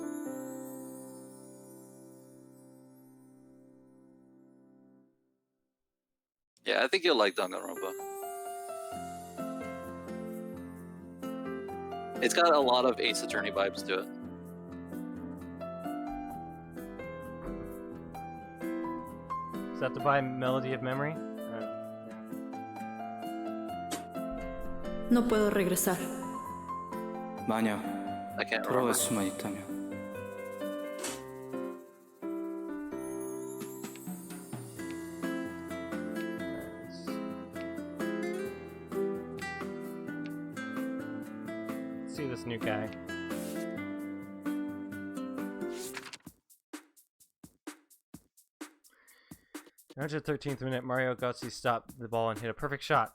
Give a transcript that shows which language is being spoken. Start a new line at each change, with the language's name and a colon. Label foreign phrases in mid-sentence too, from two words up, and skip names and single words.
English: Yeah, I think you'll like Danganronpa. It's got a lot of Ace Attorney vibes to it. Is that to buy Melody of Memory?
Spanish: No puedo regresar.
Korean: 만약
English: I can't
Korean: 돌아갈
English: remember.
Korean: 수만 있다면
English: Let's see this new guy. In 113th minute, Mario Götze stopped the ball and hit a perfect shot.